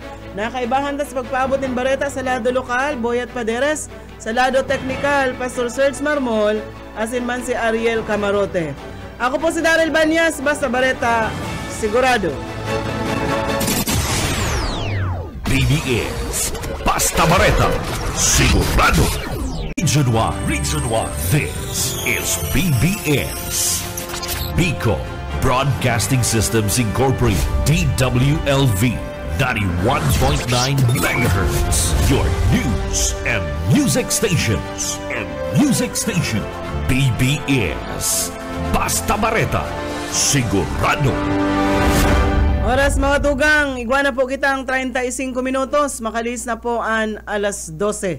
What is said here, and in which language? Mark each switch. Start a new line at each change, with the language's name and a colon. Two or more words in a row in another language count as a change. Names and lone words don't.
Bikol: Nakaibahan tas pagpaabot ng bareta sa lado lokal, Boyet Paderes, sa lado technical, Pastor Serge Marmol, asin man si Ariel Camarote. Ako po si Daryl Banyas, basta bareta, sigurado. BBS, basta bareta, sigurado.
English: Region 1, this is BBS. Bicol Broadcasting Systems Incorporated, DWLV, 91.9 MHz, your news and music stations.
Bikol: BBS, basta bareta, sigurado. Oras mga tugang, iguana po kitang 35 minutos, makalis na po ang alas 12.